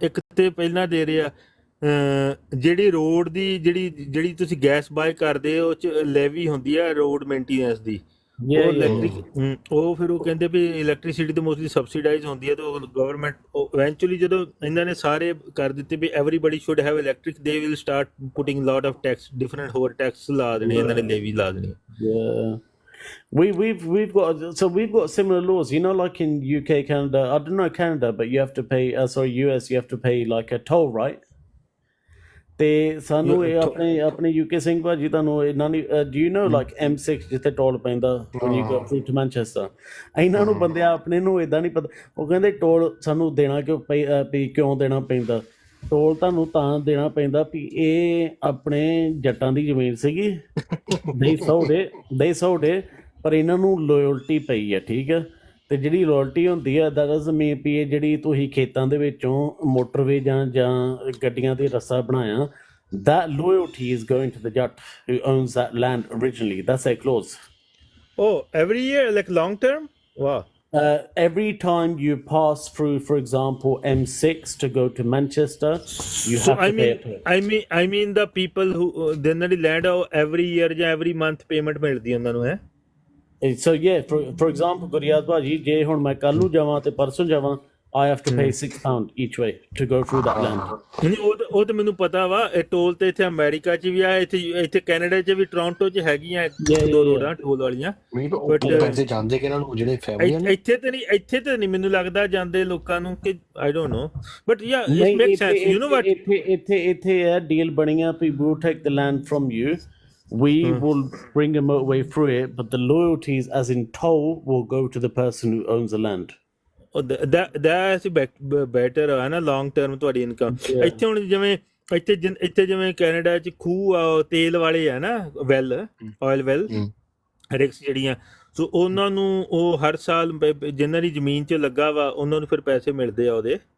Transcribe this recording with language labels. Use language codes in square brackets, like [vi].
[pa] ਇੱਕ ਤੇ ਪਹਿਲਾਂ ਦੇ ਰਿਹਾ ਜਿਹੜੀ ਰੋਡ ਦੀ ਜਿਹੜੀ ਤੁਸੀਂ ਗੈਸ ਬਾਏ ਕਰਦੇ ਹੋ ਉਹ 'ਚ ਲੈਵੀ ਹੁੰਦੀ ਆ ਰੋਡ ਮੇਨਟੇਨੈਂਸ ਦੀ, ਉਹ ਇਲੈਕਟ੍ਰਿਕ ਉਹ ਫਿਰ ਉਹ ਕਹਿੰਦੇ ਵੀ ਇਲੈਕਟ੍ਰੀਸਿਟੀ ਤੇ ਮੋਸਟਲੀ ਸਬਸਿਡਾਈਜ਼ ਹੁੰਦੀ ਹੈ ਤੇ ਉਹ ਗਵਰਨਮੈਂਟ ਇਵੈਂਚੁਅਲੀ ਜਦੋਂ ਇਹਨਾਂ ਨੇ ਸਾਰੇ ਕਰ ਦਿੱਤੇ ਵੀ [en] everybody should have electric, they will start putting lot of tax, [pa] different ਹੋਰ ਟੈਕਸ ਲਾ ਦੇਣੇ ਇਹਨਾਂ ਨੇ, ਲੈਵੀ ਲਾ ਦੇਣੀ। [en] We've got similar laws, you know, like in UK, Canada. I don't know Canada, but you have to pay. US, you have to pay like a toll, right? [pa] ਤੇ ਸਾਨੂੰ ਇਹ ਆਪਣੇ UK ਸਿੰਘ ਭਾਜੀ ਤੁਹਾਨੂੰ ਇਹਨਾਂ ਦੀ [en] do you know like M6 [pa] ਜਿੱਥੇ toll ਪੈਂਦਾ [en] when you go through to Manchester, [pa] ਇਹਨਾਂ ਨੂੰ ਬੰਦੇ ਆਪਣੇ ਨੂੰ ਏਦਾਂ ਨਹੀਂ ਪਤਾ, ਉਹ ਕਹਿੰਦੇ ਟੋਲ ਸਾਨੂੰ ਦੇਣਾ ਕਿਉਂ ਦੇਣਾ ਪੈਂਦਾ? ਟੋਲ ਤੁਹਾਨੂੰ ਤਾਂ ਦੇਣਾ ਪੈਂਦਾ ਵੀ ਇਹ ਆਪਣੇ ਜੱਟਾਂ ਦੀ ਜ਼ਮੀਨ ਸੀਗੀ, [en] they sold it, [pa] ਪਰ ਇਹਨਾਂ ਨੂੰ ਲੋਇਲਟੀ ਪਈ ਹੈ, ਠੀਕ ਹੈ? ਤੇ ਜਿਹੜੀ ਲੋਇਲਟੀ ਹੁੰਦੀ ਹੈ [en] that doesn't mean [pa] ਵੀ ਇਹ ਜਿਹੜੀ ਤੁਸੀਂ ਖੇਤਾਂ ਦੇ ਵਿੱਚੋਂ ਮੋਟਰਵੇ ਜਾਂ ਗੱਡੀਆਂ ਦੇ ਰਸਤਾ ਬਣਾਇਆ, [en] that loyalty is going to the Jat who owns that land originally. That's a clause. Oh, every year, like long term? Wow. Every time you pass through, for example, M6 to go to Manchester, you have to pay a toll. I mean the people who generally land every year [pa] ਜਾਂ [en] every month payment [pa] ਮਿਲਦੀ ਉਹਨਾਂ ਨੂੰ ਹੈ। [en] So yeah, for example, [pa] ਗੁਰਿਆਦ ਭਾਜੀ ਜੇ ਹੁਣ ਮੈਂ ਕੱਲ ਨੂੰ ਜਾਵਾਂ ਤੇ ਪਰਸੋਂ ਜਾਵਾਂ, [en] I have to pay £6 each way to go through that land. [pa] ਉਹ ਤਾਂ ਮੈਨੂੰ ਪਤਾ ਵਾ, ਇਹ ਟੋਲ ਤੇ ਇੱਥੇ ਅਮਰੀਕਾ 'ਚ ਵੀ ਆ, ਇੱਥੇ ਕੈਨੇਡਾ 'ਚ ਵੀ, ਟੋਰਾਂਟੋ 'ਚ ਹੈਗੀਆਂ ਦੋ ਰੋਡਾਂ ਟੋਲ ਵਾਲੀਆਂ, ਬਟ ਪੈਸੇ ਜਾਂਦੇ ਕਿ ਇਹਨਾਂ ਨੂੰ ਜਿਹੜੇ ਫੈਮਿਲੀ ਇੱਥੇ ਤੇ ਨਹੀਂ ਮੈਨੂੰ ਲੱਗਦਾ ਜਾਂਦੇ ਲੋਕਾਂ ਨੂੰ ਕਿ [en] I don't know, but yeah, it makes sense, you know what? [pa] ਇੱਥੇ ਇਹ ਡੀਲ ਬਣੀ ਆ ਵੀ [en] we'll take the land from you, we will bring a motorway through it, but the loyalties as in toll will go to the person who owns the land. That's better [pa] ਹੈ ਨਾ long term ਤੁਹਾਡੀ income. ਇੱਥੇ ਹੁਣ ਜਿਵੇਂ ਇੱਥੇ ਜਿਵੇਂ Canada 'ਚ ਖੂਹ ਆ, ਤੇਲ ਵਾਲੇ ਆ ਨਾ, ਆਇਲ ਵੈਲ ਰਿਕਸ ਜਿਹੜੀਆਂ, ਸੋ ਉਹਨਾਂ ਨੂੰ ਉਹ ਹਰ ਸਾਲ ਜਿਨ੍ਹਾਂ ਦੀ ਜ਼ਮੀਨ 'ਚ ਲੱਗਾ ਵਾ ਉਹਨਾਂ ਨੂੰ ਫਿਰ ਪੈਸੇ ਮਿਲਦੇ ਆ ਉਹਦੇ।